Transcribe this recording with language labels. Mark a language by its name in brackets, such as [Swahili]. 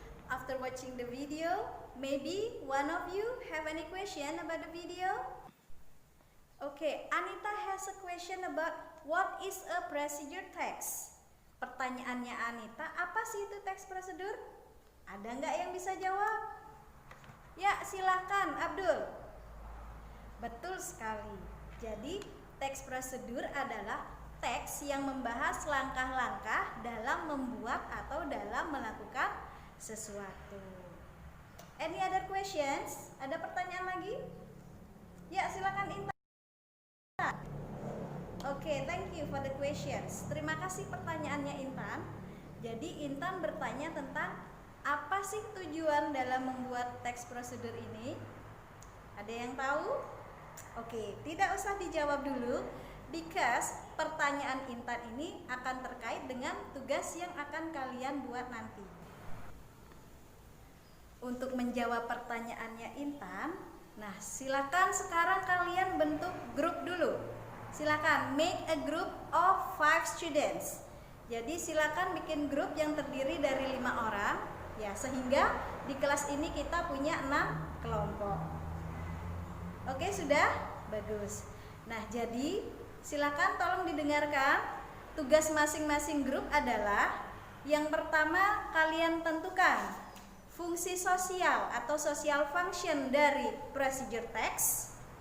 [English] After watching the video, maybe one of you have any question about the video? Okay, Anita has a question about what is a procedure text. [Indonesian] Pertanyaannya Anita, apa sih itu teks prosedur? Ada nggak yang bisa jawab? Ya, silahkan Abdul. Betul sekali. Jadi, teks prosedur adalah teks yang membahas langkah-langkah dalam membuat atau dalam melakukan sesuatu. [English] Any other questions? [Indonesian] Ada pertanyaan lagi? Ya, silakan Intan. [English] Oke, thank you for the questions. [Indonesian] Terima kasih pertanyaannya Intan. Jadi Intan bertanya tentang apa sih tujuan dalam membuat teks prosedur ini? Ada yang tahu? Oke, tidak usah dijawab dulu because pertanyaan Intan ini akan terkait dengan tugas yang akan kalian buat nanti. Untuk menjawab pertanyaannya Intan, nah silakan sekarang kalian bentuk grup dulu. Silakan [English] make a group of 5 students. [Indonesian] Jadi silakan bikin grup yang terdiri dari 5 orang, ya sehingga di kelas ini kita punya 6 kelompok. Oke, sudah? Bagus. Nah, jadi silakan tolong didengarkan. Tugas masing-masing grup adalah yang pertama kalian tentukan fungsi sosial atau social function dari procedure text.